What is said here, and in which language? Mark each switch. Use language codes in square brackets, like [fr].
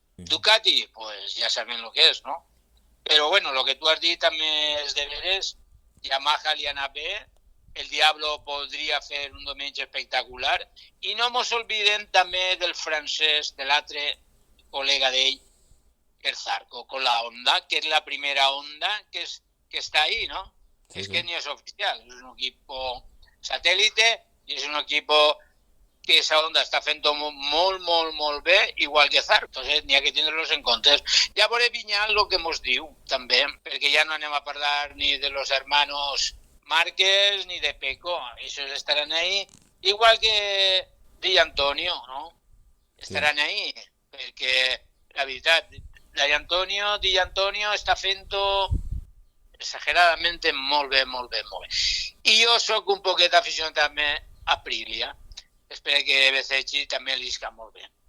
[ca] Ducati, pues ja sabem lo que és, no? Però bueno, lo que tu has dit també és de veres, Yamaha li ha anat bé, el Diablo podria fer un diumenge espectacular, i no mos oblidem també del francès, de l'altre col·lega d'ell, [es] per Zarco, con la Honda, que es la primera Honda que está ahí, ¿no? Sí, es sí. que ni es oficial, es un equipo satélite y es un equipo que esa Honda [ca] està fent-ho molt bé, igual que Zarco. Entonces n'hi ha que tindre-los en compte. Ja veuré Vinyal el que mos diu, també, perquè ja no anem a parlar [es] ni de los hermanos Márquez [ca] ni de Pecco. [es] Ellos estarán ahí, igual que Di Antonio, ¿no? Estarán ahí, [ca] perquè la veritat, Di Antonio està fent-ho exageradamente molt bé. I jo sóc un poquet aficionat també a Aprilia. Espero que Bezzecchi també li isca molt bé.